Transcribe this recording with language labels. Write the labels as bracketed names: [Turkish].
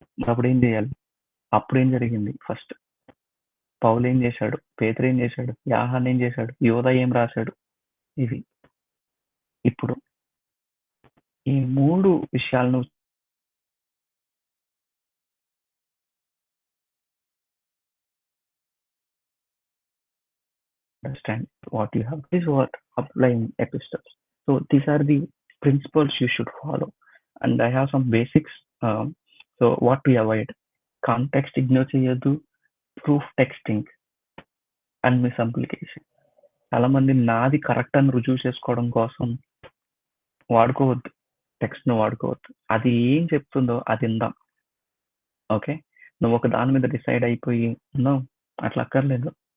[Telugu] అప్పుడు ఏం చేయాలి? అప్పుడేం జరిగింది? ఫస్ట్ పౌలు ఏం చేశాడు? పేతురు ఏం చేశాడు? యోహాను ఏం చేశాడు? యోధా ఏం రాశాడు? ఇవి ఇప్పుడు ఈ 3 విషయాలను [English] understand what you have. This is what applying epistles. So these are the principles you should follow. And I have some basics. So what to avoid? Context ignore చేయొద్దు, proof texting and misapplication. [Telugu] చాలా మంది నాది correct అని రుజువు చేసుకోవడం కోసం వాడుకోవద్దు, text ను వాడుకోవద్దు. అది ఏం చెప్తుందో అది ఇందాం. ఓకే, నువ్వు ఒక దాని మీద డిసైడ్ అయిపోయి నో, అట్లా అక్కర్లేదు.